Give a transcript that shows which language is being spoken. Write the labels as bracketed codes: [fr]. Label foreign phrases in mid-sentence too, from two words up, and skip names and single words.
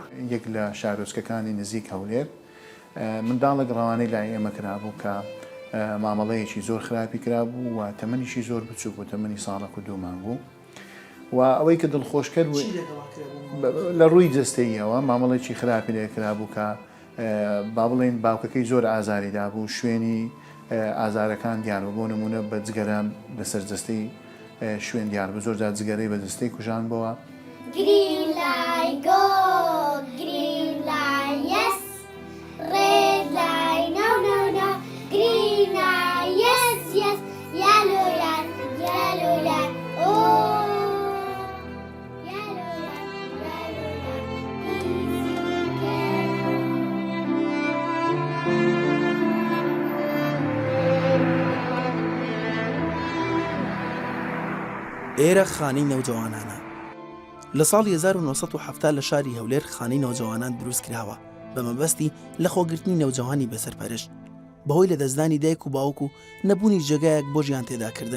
[ckb] یەک لە شارۆچکەکانی نزیک هەولێر منداڵێک ڕەوانەی لای ئێمە کرابوو کە مامەڵەیەکی زۆر خراپی کرابوو و تەمەنیشی زۆر بچوو بوو تەمەنی ساڵێک و 2 مانگ بوو و ئەوەی کە دڵخۆشکرد لە ڕووی جستەییەوە مامەڵێکی خراپی لێ کرابوو کە با بڵێن باوکەکەی زۆر ئازاریدا بوو شوێنی ئازارەکان دیار بۆ نمونە بە جگەرە لەسەر جستەی شوێن دیار بە زۆرجار جگەرەی بە دەستەی کوژان بەوە. [en] Green light go, green light yes, red light no no no, green light yes yes, yellow light, yellow light oh, yellow light, easy careful. [ckb] ئێرە خانی نەوجەوانانە. لە ساڵی 1970 لە شاری هەولێر خانی نەوجەوانان دروست کراوە بە مەبەستی لە خۆگرتنی نەوجەوانی بەسەرپەرش بەهۆی لە دەستدانی دایک و باوک و نەبوونی جێگایەک بۆ ژیان تێداکردن.